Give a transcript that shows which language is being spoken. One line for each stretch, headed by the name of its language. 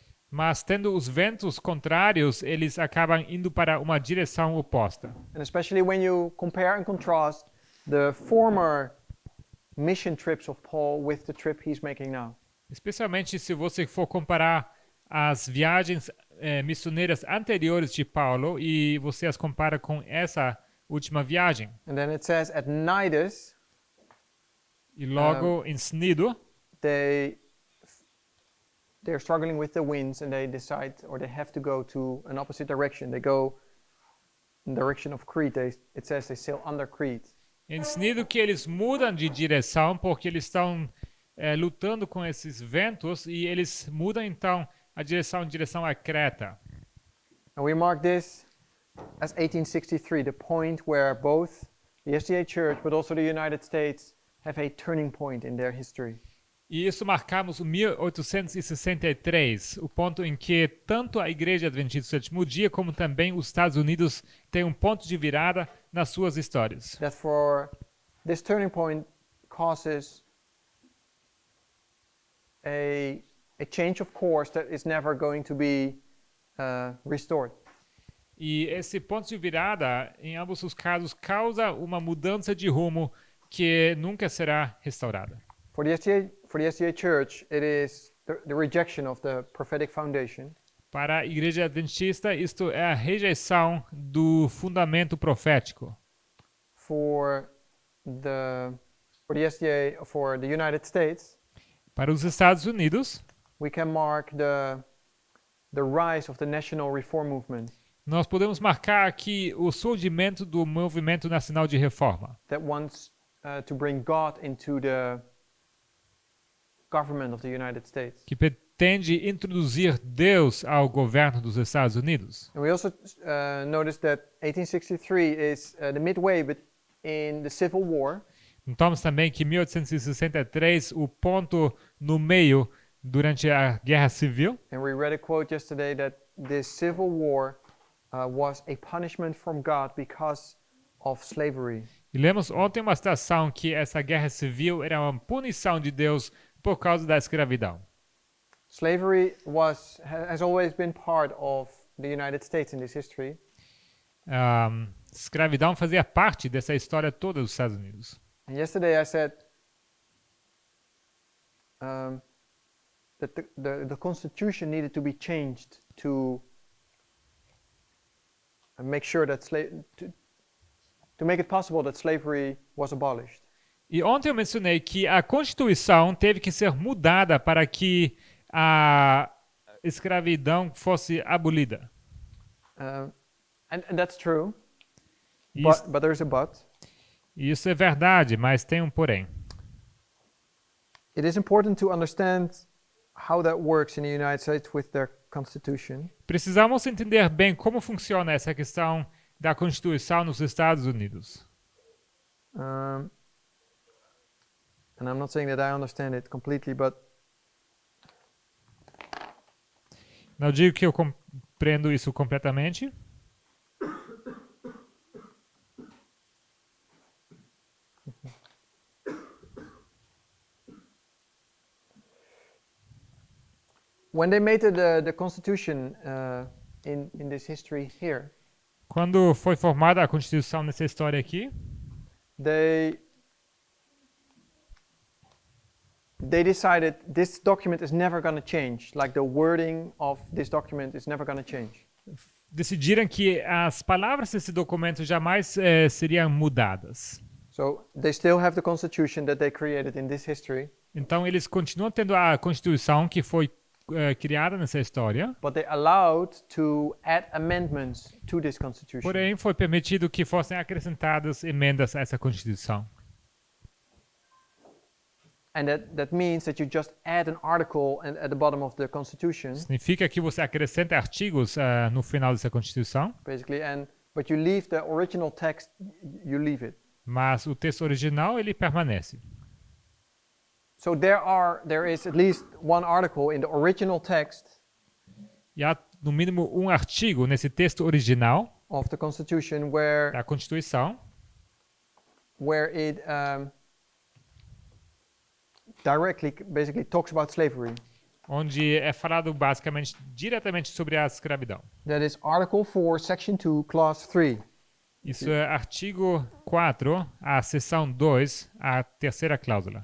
Portuguese: Mas tendo os ventos contrários, eles acabam indo para uma direção oposta.
English: And especially when you compare and contrast the former mission trips of Paul with the trip he's making now.
Portuguese: Especialmente se você for comparar as viagens missioneiras anteriores de Paulo e você as compara com essa última viagem.
English: And then it says at Cnidus,
Portuguese: E logo em Cnido,
English: they're struggling with the winds and they decide, or they have to go to an opposite direction. They go in the direction of Crete. It says they sail under Crete.
Portuguese: em Cnido que eles mudam de direção porque eles estão lutando com esses ventos e eles mudam então a direção em direção a Creta.
English: And we mark this as 1863, the point where both the SDA Church but also the United States have a turning point in their history.
Portuguese: E isso marcamos o 1863, o ponto em que tanto a Igreja Adventista do Sétimo Dia como também os Estados Unidos têm um ponto de virada nas suas histórias.
English: That for this turning point causes a change of course that is never going to be restored.
Portuguese: E esse ponto de virada, em ambos os casos, causa uma mudança de rumo que nunca será restaurada.
English: For the SDA Church, it is the rejection of the prophetic foundation.
Portuguese: Para a Igreja Adventista, isto é a rejeição do fundamento profético.
English: For the SDA, for the United States,
Portuguese: Para os Estados Unidos,
English: we can mark the rise of the national reform movement
Portuguese: nós podemos marcar aqui o surgimento do movimento nacional de reforma,
English: that wants to bring God into the government of the United States.
Portuguese: que pretende introduzir Deus ao governo dos Estados Unidos.
English: And we also noticed that 1863 is the midway in the Civil War,
Portuguese: Notamos também que 1863, o ponto no meio durante a Guerra Civil,
English: and we read a quote yesterday that this Civil War was a punishment from God because of slavery.
Portuguese: e lemos ontem uma citação que essa Guerra Civil era uma punição de Deus por causa da escravidão.
English: Slavery has always been part of the United States in this history.
Portuguese: Escravidão fazia parte dessa história toda dos Estados Unidos.
English: And yesterday I said that the Constitution needed to be changed to make sure that to make it possible that slavery was abolished.
Portuguese: E ontem eu mencionei que a Constituição teve que ser mudada para que a escravidão fosse abolida.
English: And that's true,
Portuguese: Isso,
English: but there's a but.
Portuguese: isso é verdade, mas tem um porém.
English: It is important to understand how that works in the United States with their constitution.
Portuguese: Precisamos entender bem como funciona essa questão da Constituição nos Estados Unidos.
English: And I'm not saying that I understand it completely, but
Portuguese: Não digo que eu compreendo isso completamente,
English: when they made the Constitution in this history here,
Portuguese: quando foi formada a Constituição nessa história aqui,
English: they decided this document is never going to change. Like the wording of this document is never going to change.
Portuguese: decidiram que as palavras desse documento jamais seriam mudadas.
English: So they still have the Constitution that they created in this history,
Portuguese: Então eles continuam tendo a Constituição que foi criada nessa história,
English: but they allowed to add amendments to this Constitution.
Portuguese: porém foi permitido que fossem acrescentadas emendas a essa Constituição.
English: And that means that you just add an article at the bottom of the Constitution,
Portuguese: Significa que você acrescenta artigos no final dessa Constituição,
English: basically, but you leave the original text, you leave it.
Portuguese: mas o texto original ele permanece.
English: So there is at least one article in the original text
Portuguese: E há no mínimo um artigo nesse texto original
English: of the Constitution where
Portuguese: da Constituição
English: where it directly, basically talks about slavery.
Portuguese: onde é falado basicamente diretamente sobre a escravidão.
English: That is Article 4, Section 2, Clause 3.
Portuguese: Isso é artigo 4, a seção 2, a terceira cláusula.